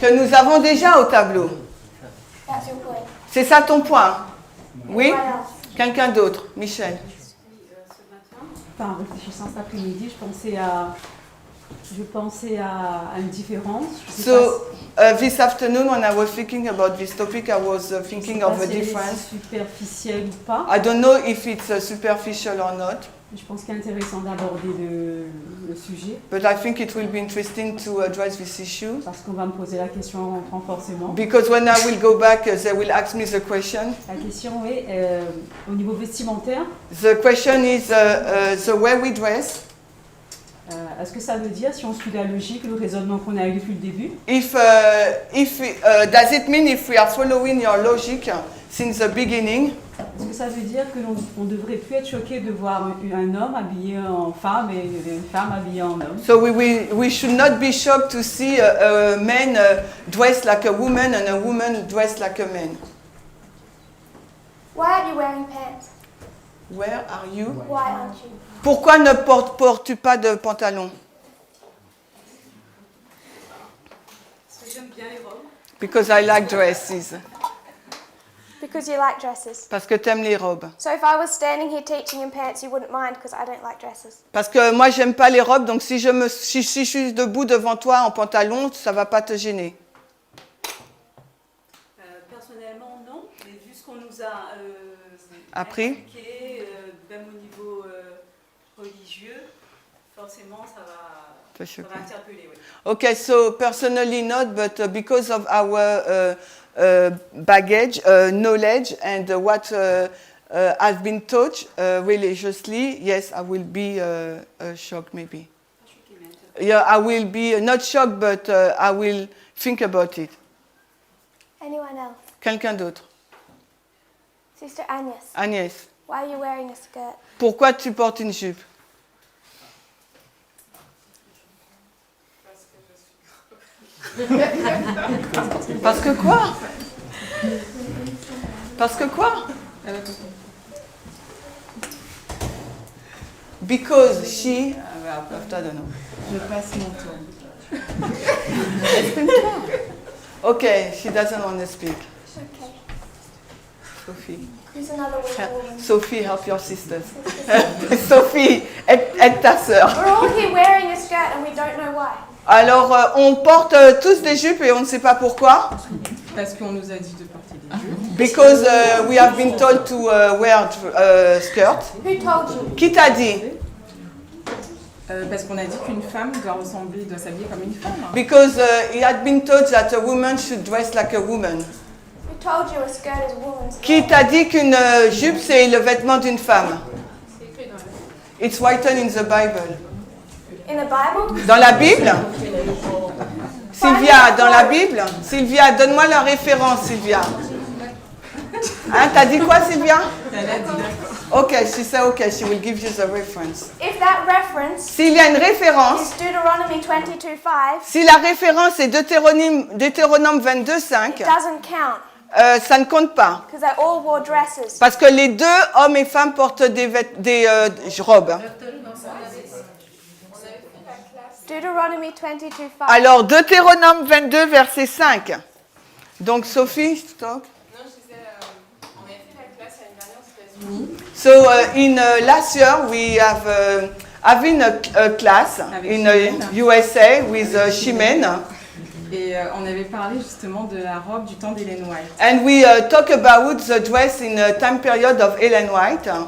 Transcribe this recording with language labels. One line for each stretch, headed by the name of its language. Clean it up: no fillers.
French: que nous avons déjà au tableau.
English: That's your point.
French: C'est ça ton point? Oui?
English: What else?
French: Quelqu'un d'autre? Michel. Enfin, en réfléchissant cet après-midi, je pensais à une différence. Je sais
English: So this afternoon, when I was thinking about this topic, I was thinking
French: pas
English: of a
French: si elle est
English: difference.
French: superficielle ou pas.
English: I don't know if it's superficial or not,
French: Je pense qu'il est intéressant d'aborder le sujet
English: but I think it will be interesting to address this issue.
French: parce qu'on va me poser la question en rentrant forcément.
English: Because when I will go back, they will ask me the question.
French: La question est, au niveau vestimentaire,
English: The question is the way we dress.
French: est-ce que ça veut dire, si on suit la logique, le raisonnement qu'on a eu depuis le début,
English: Does it mean if we are following your logic since the beginning,
French: est-ce que ça veut dire que l'on devrait plus être choqué de voir un homme habillé en femme et une femme habillée en homme?
English: so we should not be shocked to see a man dressed like a woman and a woman dressed like a man. Why aren't you wearing pants? Where are you? Why aren't you?
French: Pourquoi ne portes-tu pas de pantalon? bien les robes.
English: Because I like dresses. Because you like dresses.
French: Parce que t'aimes les robes.
English: So if I was standing here teaching in pants, you wouldn't mind because I don't like dresses.
French: Parce que moi, j'aime pas les robes, donc si je suis debout devant toi en pantalon, ça va pas te gêner. Personnellement, non. Mais vu ce qu'on nous a Appris. inculqué, même au niveau religieux, forcément, ça va interpeller. Oui.
English: Okay, so personally not, but because of our baggage, knowledge, and what has been taught religiously, yes, I will be shocked maybe. Yeah, I will be not shocked, but I will think about it. Anyone else?
French: Quelqu'un d'autre?
English: Sister Agnes,
French: Agnès,
English: why are you wearing a skirt?
French: pourquoi tu portes une jupe? Parce que quoi? Parce que quoi?
English: Because she... I don't know.
French: Je passe mon tour.
English: Okay, she doesn't want to speak. Okay. Sophie. Who's another weak woman? Sophie, help your sisters.
French: Sophie, aide ta sœur.
English: We're all here wearing a skirt and we don't know why.
French: Alors, on porte tous des jupes et on ne sait pas pourquoi. Parce qu'on nous a dit de porter des jupes.
English: Because we have been told to wear skirt. Who told you?
French: Qui t'a dit? Parce qu'on a dit qu'une femme doit s'habiller comme une femme.
English: Because it had been taught that a woman should dress like a woman. Who told you a skirt is a woman's
French: Qui
English: skirt?
French: t'a dit qu'une jupe c'est le vêtement d'une femme?
English: It's written in the Bible. In the Bible?
French: Dans la Bible? Sylvia, dans la Bible? Sylvia, donne-moi la référence, Sylvia. Hein, t'as dit quoi, Sylvia? Elle a dit d'accord.
English: Okay, she said okay, she will give you the reference. If that reference
French: S'il y a une référence,
English: is Deuteronomy 22:5,
French: si la référence est Deutéronome 22:5,
English: it doesn't count
French: ça ne compte pas.
English: because they all wore dresses.
French: Parce que les deux, hommes et femmes, portent des robes.
English: Deuteronomy 22:5.
French: Alors, Deutéronome 22, verset 5. Donc, Sophie, talk. Non, je disais, on avait fait la classe l'année dernière aux États-Unis.
English: So, in last year, we have having a class
French: Avec
English: in
French: Chimène.
English: USA with Chimène.
French: Et on avait parlé justement de la robe du temps d'Ellen White.
English: And we talk about the dress in a time period of Ellen White.